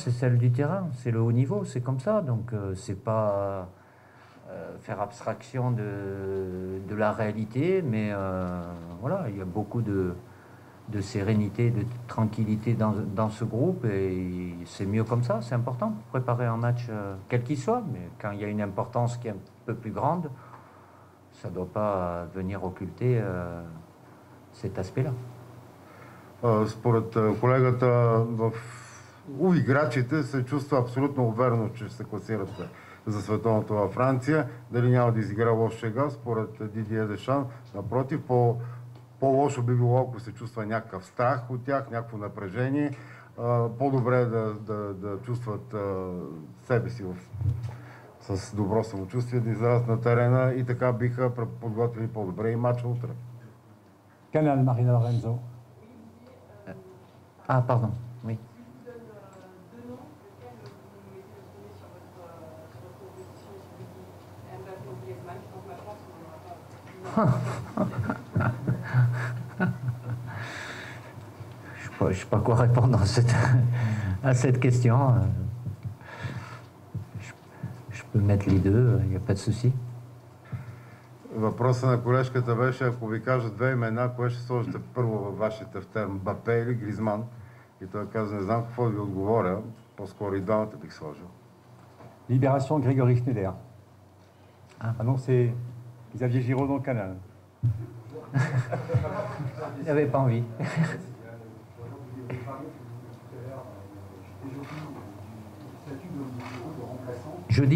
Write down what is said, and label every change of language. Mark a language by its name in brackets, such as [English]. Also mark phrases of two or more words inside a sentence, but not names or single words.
[French] c'est celle du terrain, c'est le haut niveau, c'est comme ça, donc c'est pas faire abstraction de la réalité, mais voilà, il y a beaucoup de sérénité, de tranquillité dans ce groupe, et c'est mieux comme ça, c'est important pour préparer un match quel qu'il soit, mais quand il y a une importance qui est un peu plus grande, ça ne doit pas venir occulter cet aspect-là. [Bulgarian] Според колегата, у играчите се чувства абсолютно уверено, че ще се класират за световното във Франция. Дали няма да изигра лош шега, според Дидие Дешан. Напротив, по-лошо би било, ако се чувства някакъв страх от тях, някакво напрежение. По-добре е да чувстват себе си с добро самочувствие, да излязат на терена и така биха подготвили по-добре и матча утре. [French] Canal, Marina Lorenzo. Ah, pardon, oui. Je ne sais pas quoi répondre à cette question. Je peux mettre les deux, il n'y a pas de souci. [Bulgarian] Въпросът на колежката беше, ако ви кажа две имена, кое ще сложите първо във вашия тефтер, Мбапе или Гризман? И той каза, не знам какво да ви отговоря, по-скоро и двамата бих сложил. [French] Libération, Grégory Schneider. Annoncé Xavier Giraud dans le Canal. Il n'avait pas envie. Jeudi?